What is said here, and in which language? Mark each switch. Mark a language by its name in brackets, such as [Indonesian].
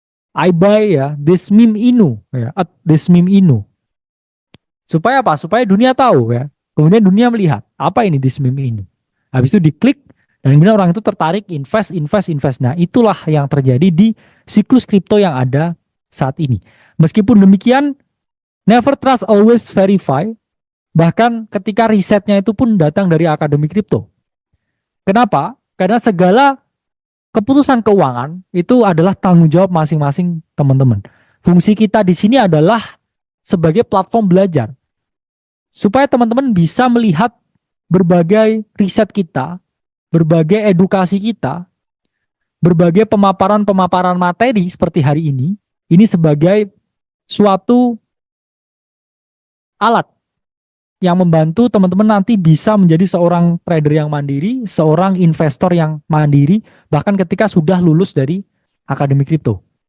[English] I buy ya this meme Inu ya, this meme Inu. [Indonesian] Supaya apa? Supaya dunia tahu ya. Kemudian dunia melihat apa ini this meme Inu. Habis itu diklik dan kemudian orang itu tertarik invest, invest, invest. Nah, itulah yang terjadi di siklus kripto yang ada saat ini. Meskipun demikian, [English] never trust, always verify. [Indonesian] Bahkan ketika risetnya itu pun datang dari akademi kripto. Kenapa? Karena segala keputusan keuangan itu adalah tanggung jawab masing-masing teman-teman. Fungsi kita di sini adalah sebagai platform belajar. Supaya teman-teman bisa melihat berbagai riset kita, berbagai edukasi kita, berbagai pemaparan-pemaparan materi seperti hari ini sebagai suatu alat yang membantu teman-teman nanti bisa menjadi seorang trader yang mandiri, seorang investor yang mandiri, bahkan ketika sudah lulus dari akademi kripto.